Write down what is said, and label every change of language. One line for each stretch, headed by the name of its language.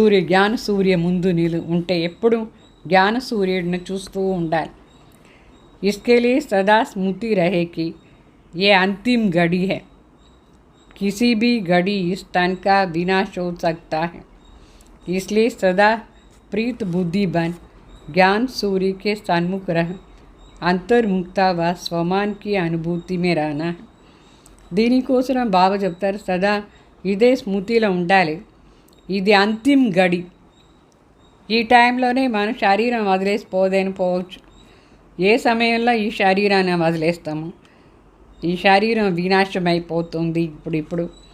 Telugu: జ్ఞాన సూర్య ముందు ఉంటే ఎప్పుడు జ్ఞాన సూర్యుడిని చూస్తూ ఉండాలి.
Hindi: इसके लिए सदा स्मृति रहे कि ये अंतिम घड़ी है, किसी भी घड़ी इस तन का विनाश हो सकता है. इसलिए सदा प्रीत बुद्धि बन ज्ञान सूर्य के सन्मुख रह अंतर्मुक्ता व स्वमान की अनुभूति में रहना है.
Telugu: దీనికోసం బాబా చెప్తారు సదా ఇదే స్మృతిలో ఉండాలి. ఇది అంతిమ గడి. ఈ టైంలోనే మన శరీరం పోవచ్చు. ఏ సమయంలో ఈ శరీరాన్ని వదిలేస్తాము, ఈ శరీరం వినాశమైపోతుంది ఇప్పుడు.